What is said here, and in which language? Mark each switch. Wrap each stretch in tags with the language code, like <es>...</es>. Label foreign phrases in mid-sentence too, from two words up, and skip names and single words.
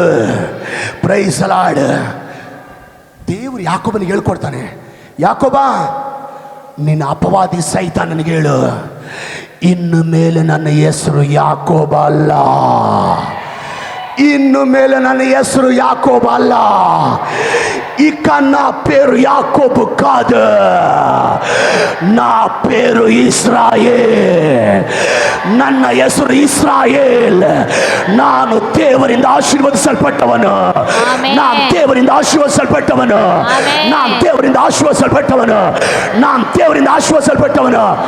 <en>Praise the Lord.</en> <kn>ದೇವರು ಯಾಕೋಬನಿಗೆ ಹೇಳ್ಕೊಡ್ತಾನೆ, ಯಾಕೋಬ ನಿನ್ನ ಅಪವಾದಿ ಸೈತಾನನಿಗೆ ಹೇಳು, ಇನ್ನು ಮೇಲೆ ನನ್ನ ಹೆಸರು ಯಾಕೋಬ ಅಲ್ಲ, ಇನ್ನು ಮೇಲೆ ನನ್ನ ಹೆಸರು ಯಾಕೋಬ ಅಲ್ಲ,</kn> <te>ఇక నా పేరు యాకోబు కాదు, నా పేరు ಇಸ್ರಾಯೇಲ್.</te> <kn>ನನ್ನ ಹೆಸರು ಇಸ್ರಾಯೇಲ್. ನಾನು ದೇವರಿಂದ ಆಶೀರ್ವದಿಸಲ್ಪಟ್ಟವನು, ನಾನು ದೇವರಿಂದ ಆಶೀರ್ವದಿಸಲ್ಪಟ್ಟವನು, ನಾನು ದೇವರಿಂದ ಆಶೀರ್ವದಿಸಲ್ಪಟ್ಟವನು, ನಾನು ದೇವರಿಂದ ಆಶೀರ್ವದಿಸಲ್ಪಟ್ಟವನು.</kn>